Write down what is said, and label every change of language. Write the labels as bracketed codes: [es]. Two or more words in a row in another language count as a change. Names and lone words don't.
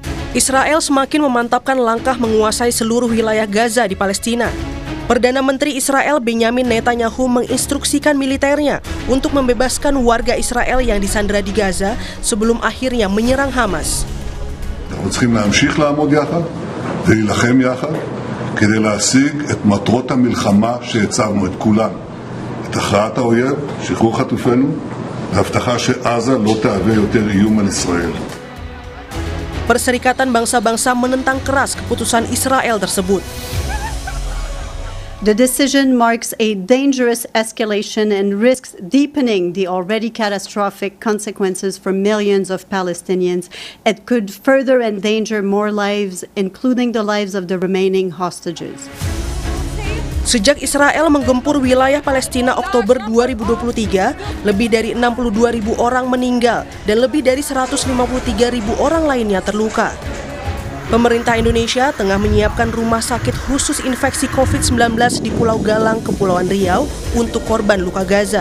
[id] Israel semakin memantapkan langkah menguasai seluruh wilayah Gaza di Palestina. Perdana Menteri Israel Benjamin Netanyahu menginstruksikan militernya untuk membebaskan warga Israel yang disandera di Gaza sebelum akhirnya menyerang Hamas. [he] אנחנו צריכים להמשיך לעמוד יחד ולהילחם יחד כדי להשיג את מטרות המלחמה שהצבנו את כולן. את הכרעת האויב, שחרור חטופינו, והבטחה שעזה לא תהווה יותר איום על ישראל. [id] Perserikatan Bangsa-Bangsa menentang keras keputusan Israel tersebut. [en] The decision marks a dangerous escalation and risks deepening the already catastrophic consequences for millions of Palestinians. It could further endanger more lives, including the lives of the remaining hostages. [id] Sejak Israel menggempur wilayah Palestina Oktober 2023, lebih dari 62.000 orang meninggal dan lebih dari 153.000 orang lainnya terluka. Pemerintah Indonesia tengah menyiapkan rumah sakit khusus infeksi COVID-19 di Pulau Galang, Kepulauan Riau untuk korban luka Gaza.